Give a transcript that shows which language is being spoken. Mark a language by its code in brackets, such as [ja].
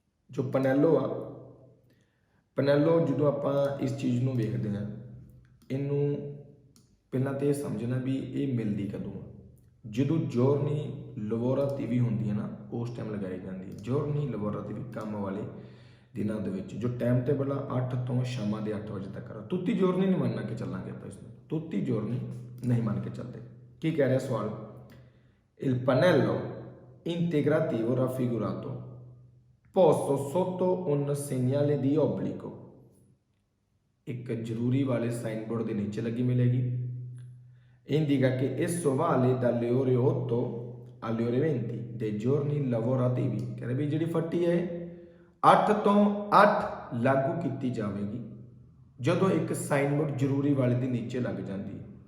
[pa] ਜੋ ਪਨੈਲੋ ਆ, ਪਨੈਲੋ ਜਦੋਂ ਆਪਾਂ ਇਸ ਚੀਜ਼ ਨੂੰ ਵੇਖਦੇ ਹਾਂ, ਇਹਨੂੰ ਪਹਿਲਾਂ ਤਾਂ ਇਹ ਸਮਝਣਾ ਵੀ ਇਹ ਮਿਲਦੀ ਕਦੋਂ ਆ। ਜਦੋਂ ਜੋਰਨੀ ਲਵੋਰਾਤੀਵੀ ਹੁੰਦੀ ਹੈ ਨਾ, ਉਸ ਟਾਈਮ ਲਗਾਈ ਜਾਂਦੀ ਹੈ। ਜੋਰਨੀ ਲਵੋਰਾਤੀਵੀ ਕੰਮ ਵਾਲੇ ਦਿਨਾਂ ਦੇ ਵਿੱਚ, ਜੋ ਟਾਈਮ ਟੇਬਲ ਆ 8 ਤੋਂ ਸ਼ਾਮਾਂ ਦੇ 8 ਵਜੇ ਤੱਕ। ਤੁੱਤੀ ਜੋਰਨੀ ਨਹੀਂ ਮੰਨ ਕੇ ਚੱਲਾਂਗੇ ਆਪਾਂ ਇਸ ਨੂੰ, ਤੁੱਤੀ ਜੋਰਨੀ ਨਹੀਂ ਮੰਨ ਕੇ ਚੱਲਦੇ। ਕੀ ਕਹਿ ਰਿਹਾ ਸਵਾਲ? [it] il pannello integrativo raffigurato posto sotto un segnale di obbligo, [pa] ਇੱਕ ਜ਼ਰੂਰੀ ਵਾਲੇ ਸਾਈਨ ਬੋਰਡ ਦੇ ਨੀਚੇ ਲੱਗੀ ਮਿਲੇਗੀ। [it] indica che esso vale dalle ore 8 alle ore 20 dei giorni lavorativi, [pa] ਕਹਿੰਦੇ ਵੀ ਜਿਹੜੀ ਫੱਟੀ ਹੈ 8 ਤੋਂ 8 ਲਾਗੂ ਕੀਤੀ ਜਾਵੇਗੀ ਜਦੋਂ ਇੱਕ ਸਾਈਨ ਬੋਰਡ ਜ਼ਰੂਰੀ ਵਾਲੇ ਦੇ ਨੀਚੇ ਲੱਗ ਜਾਂਦੀ ਹੈ।